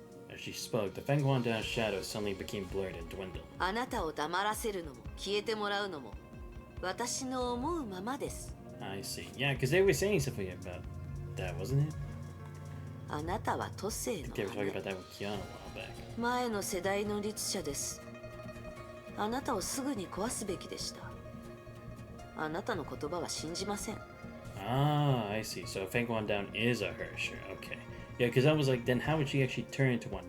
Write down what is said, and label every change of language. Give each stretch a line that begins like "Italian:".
English: As she spoke, the Fenghuanda's shadow suddenly became blurred and dwindled.
Japanese: あなたを黙らせるのも消えてもらうのも私の思うままです。
English: I see. Yeah, because they were saying something about that, wasn't it?
Japanese: あなたは都政の
English: They were talking
Japanese: 羽。
English: about that with Kiana a while back.
Japanese: 前の世代の律者です。あなたをすぐに壊すべきでした。あなたの言葉は信じません。
English: Ah, I see. So Fenghuan down is a her, sure. Okay. Yeah, because I was like, then how would she actually turn into one?